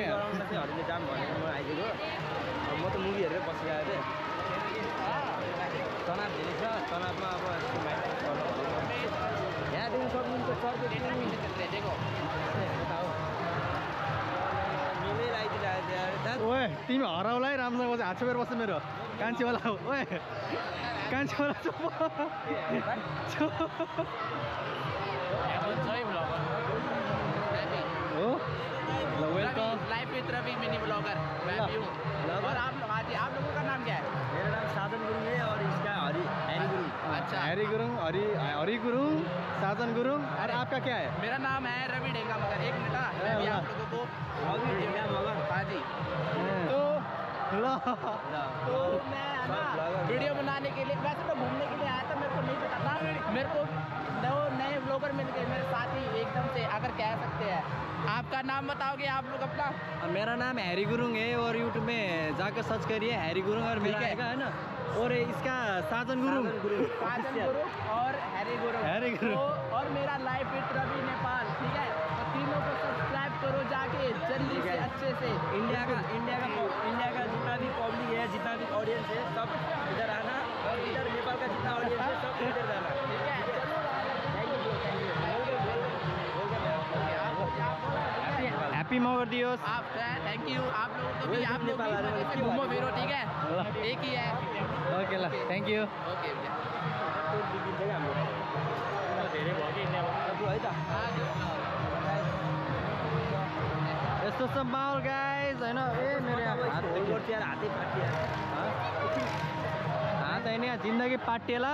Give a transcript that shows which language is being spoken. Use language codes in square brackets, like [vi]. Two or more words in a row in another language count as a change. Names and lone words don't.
[ne] गराउन चाहिँ हरिले जाम भनेर म आइदिएको म त मुभी हेरेर बसिरहेको थिएँ तनाव धेरै छ तनावमा अब यस्तो माइन्ड यहाँदेखि सक्नुहुन्छ सर्को मिलेर आइदिरहेको ओए तिमी हराउला है राम्रोसँग बस्छ हात छोपेर बस्छ मेरो कान्छेवाला हो ओए कान्छेवाला चुप हो ल वेलकम [hi] लाइफ विथ रवि मिनी ब्लॉगर मैं भी हूँ और आप लोग हाँ जी आप लोगों का नाम क्या है मेरा नाम साधन गुरुङ है और इसका हरि गुरुङ अच्छा हरि गुरुङ हरि गुरुङ साधन गुरुङ और आपका क्या है मेरा नाम है रवि डेंगा मगर एक मिनट मैं भी आप लोगों को रवि डेंगा मगर हाँ जी तो ल तो मैं ना वीडियो बनाने के लिए वैसे तो घूमने के लिए आया था मेरे को नहीं पता था मेरे को नए व्लॉगर मिल गए मेरे साथ ही एकदम से अगर कह सकते हैं आपका नाम बताओगे आप लोग अपना मेरा नाम हैरी गुरुङ है और यूट्यूब में जाकर सर्च करिए हैरी गुरुङ और मेरा आएगा है ना और इसका साजन गुरुङ साजन गुरुङ और हैरी गुरुङ और मेरा लाइफ विथ रवि नेपाल ठीक है तो तीनों को सब्सक्राइब करो जाके जल्दी से अच्छे से इंडिया का जितना भी पब्लिक है जितना भी ऑडियंस है सब इधर आना और इधर नेपाल का जितना ऑडियंस है सब इधर जाना ठीक है [ne] हैप्पी मगर दियोस् [hi] आप [en] thank you [hi] आप लोगों को भी आप लोग भी घूमो फिरो ठीक है एक ही है [en] ओके ल thank you ओके [ne] धेरै भयो कि इन्डियामा है त यस्तो छ माहौल गाइज होइन ए मेरो यहाँ हात यार हातै पाटिया हात होइन यहाँ जिन्दगी पाटिएला